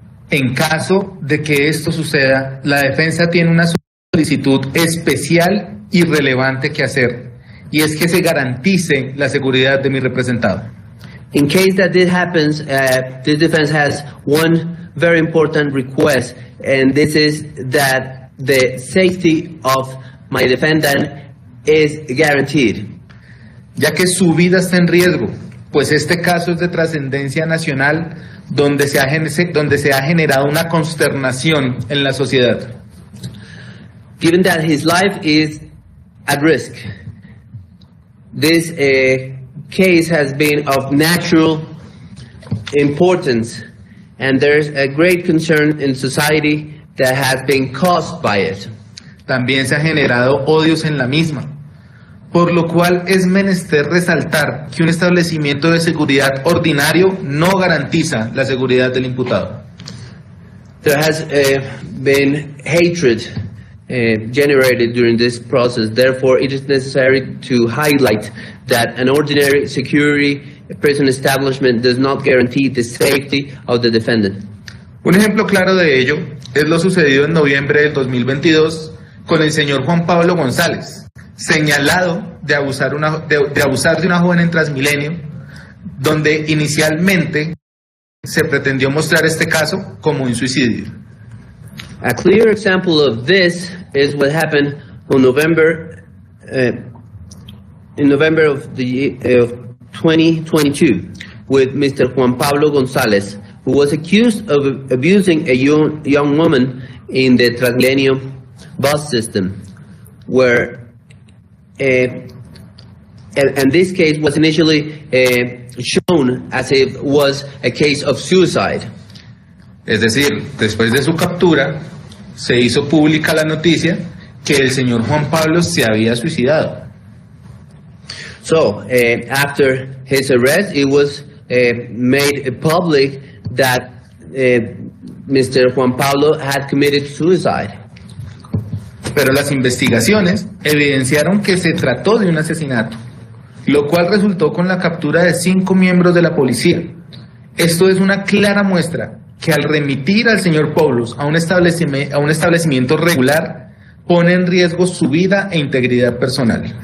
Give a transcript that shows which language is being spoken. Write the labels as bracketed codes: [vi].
[es] En caso de que esto suceda, la defensa tiene una solicitud especial y relevante que hacer, y es que se garantice la seguridad de mi representado. [en] In case that this happens, this defense has one very important request, and this is that the safety of my defendant is guaranteed. [es] Ya que su vida está en riesgo, pues este caso es de trascendencia nacional donde se ha generado una consternación en la sociedad. [en] Given that his life is at risk, this case has been of natural importance, and there's a great concern in society that has been caused by it. [es] También se ha generado odios en la misma, por lo cual es menester resaltar que un establecimiento de seguridad ordinario no garantiza la seguridad del imputado. [en] There has been hatred generated during this process. Therefore, it is necessary to highlight that an ordinary security prison establishment does not guarantee the safety of the defendant. [es] Un ejemplo claro de ello es lo sucedido en noviembre del 2022 con el señor Juan Pablo González, señalado de abusar de una joven en Transmilenio, donde inicialmente se pretendió mostrar este caso como un suicidio. [en] A clear example of this is what happened on November of the 2022 with Mr. Juan Pablo González, who was accused of abusing a young woman in the Transmilenio bus system, where and this case was initially shown as if it was a case of suicide. [es] Es decir, después de su captura, se hizo pública la noticia que el señor Juan Pablo se había suicidado. [en] So, after his arrest, it was made public that Mr. Juan Pablo had committed suicide. [es] Pero las investigaciones evidenciaron que se trató de un asesinato, lo cual resultó con la captura de 5 miembros de la policía. Esto es una clara muestra que al remitir al señor Poulos a un establecimiento regular pone en riesgo su vida e integridad personal.